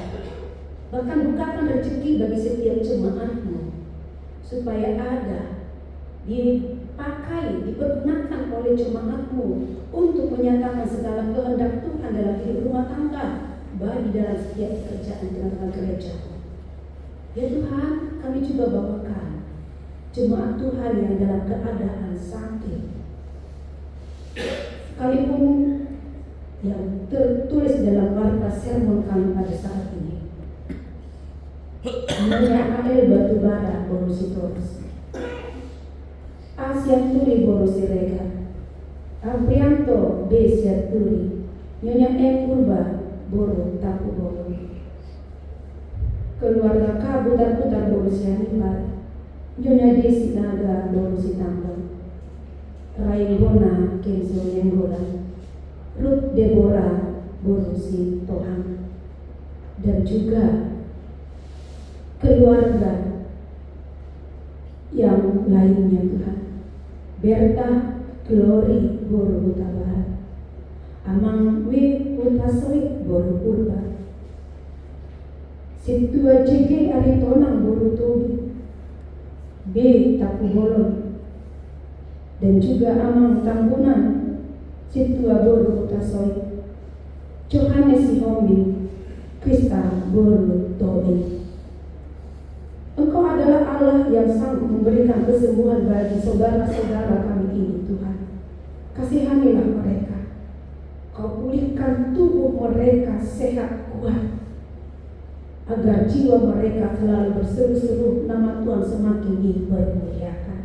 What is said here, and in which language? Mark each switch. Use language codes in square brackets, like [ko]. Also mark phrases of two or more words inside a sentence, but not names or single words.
[id] Bahkan bukakan rezeki bagi setiap jemaat-Mu, supaya ada, dipakai, dipergunakan oleh jemaat-Mu untuk menyatakan segala kehendak Tuhan dalam hidup rumah tangga, baik dalam setiap pekerjaan tengah-tengah gereja. Ya Tuhan, kami juga bawakan jemaat Tuhan yang dalam keadaan sakit, sekalipun yang tertulis dalam warta sermon kami pada saat ini, Nyonya Ael Batubara Borositorus, Asia Turi Borosirega, Aprianto B. Siaturi, Nyonya M. Purba Boro Tapu Boro, keluarga K. Butar-Butar Borosianimbar, Nyonya Desi Naga Borositambang, Rai Bona Kenzo Nenggolan, Ruth Deborah Borosi Tohang, dan juga keluarga yang lainnya Tuhan, Berta Glory Boro Barat, amang we utasoi boru urba. Situa jege ari tonang boru tobi. B tapu bolon. Dan juga amang tambunan situa boru utasoi. Johannes si hombi Krista boru tobi. Engkau adalah Allah yang sanggup memberikan kesembuhan bagi saudara-saudara kami ini, Tuhan. Kasihanilah mereka. Kau pulihkan tubuh mereka sehat kuat, agar jiwa mereka selalu berseru-seru nama Tuhan semakin dipermuliakan.